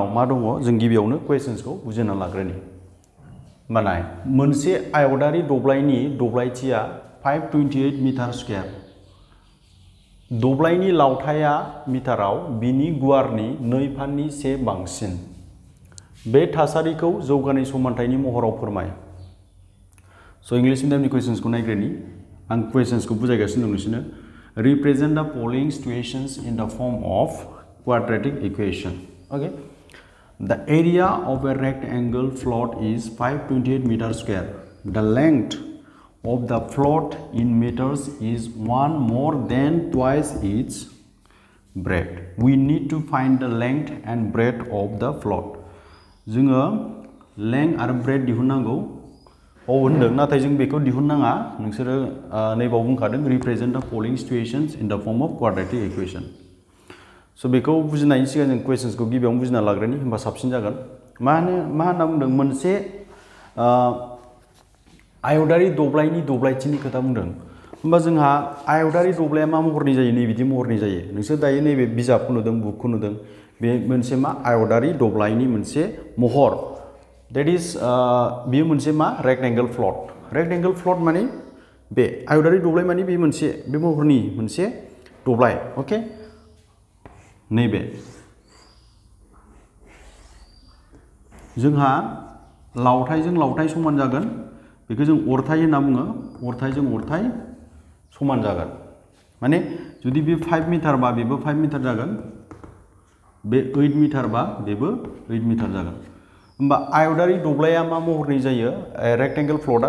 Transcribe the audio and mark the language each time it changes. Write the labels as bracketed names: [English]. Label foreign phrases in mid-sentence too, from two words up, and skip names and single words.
[Bodo] मा दङ जों गिबियावनो क्वेश्चन्सखौ बुजिना लाग्रोनि मानाय मोनसे आयतारि दब्लायनि दब्लायथिया 528 मीटर स्क्वायर दब्लायनि लावथाया मिटाराव बिनि गुवारनि 2 फाननि 1 बांसिन बे थासारिखौ जौगानाय समानथायनि महराव फोरमाय सो इंग्लिश मीडियमनि क्वेश्चन्सखौ नायग्रोनि आं क्वेश्चन्सखौ बुजायगासिनो दं नोंसोरनो [English] represent the following situations in the form of quadratic equation okay the area of a rectangle float is 528 meter square the length of the float in meters is 1 more than twice its breadth. We need to find the length and breadth of the float. [Bodo] जोङो length आरो breadth दिहुननांगौ होनदों नाथाय जों बेखौ दिहुननाङा नोंसोरो नैबाव बुंखादों [English] represent the following situations in the form of quadratic equation. [Bodo] सो बेखौ बुजिनायनि सिगां जों क्वेश्चन्सखौ गिबियावनो बुजिना लाग्रोनि होनबा साबसिन जागोन मा होनना बुंदों मोनसे आयतारि दब्लायनि दब्लायथिनि खोथा बुंदों होनबा जोंहा आयतारि दब्लाया मा महरनि जायो नै बिदि महरनि जायो नोंसोर दायो नैबे बिजाबखौ नुदों बुकखौ नुदों बे मोनसे मा आयतारि दब्लायनि मोनसे महर [English] that is [Bodo] बियो मोनसे मा [English] rectangle plot [Bodo] माने बे आयतारि दब्लाय माने बे मोनसे बे महरनि मोनसे दब्लाय ओके नैबे जोंहा लावथायजों लावथाय समान जागोन बेखौ जों अरथाय होनना बुङो अरथायजों अरथाय समान जागोन माने जुदि बे 5 मिटार बा बेबो 5 मिटार जागोन बे 8 मिटार बा बेबो 8 मिटार जागोन होनबा आयतारि दब्लाया मा महरनि जायो [English] rectangle plot